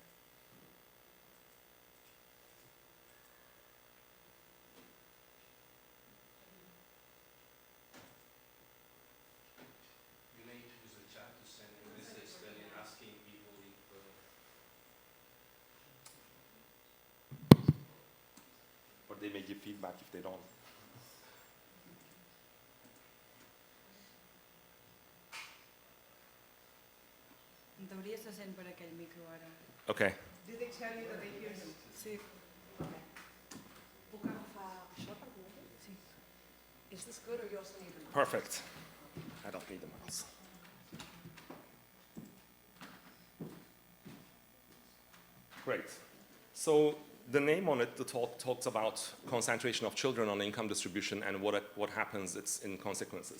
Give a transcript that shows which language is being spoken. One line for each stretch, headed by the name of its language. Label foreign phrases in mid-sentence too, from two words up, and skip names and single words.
English: You may use the chat to send a message asking people if. Or they may give feedback if they don't.
Catalan: T'hauries de sent per aquell micro ara.
English: Okay. Did they tell you that they hear him?
Catalan: Sí. Okay. Puc agafar això per Google? Sí.
English: Is this good or you also need the mouse? Perfect. I don't need the mouse. Great. So the name on it, the talk talks about concentration of children on income distribution and what happens in consequences.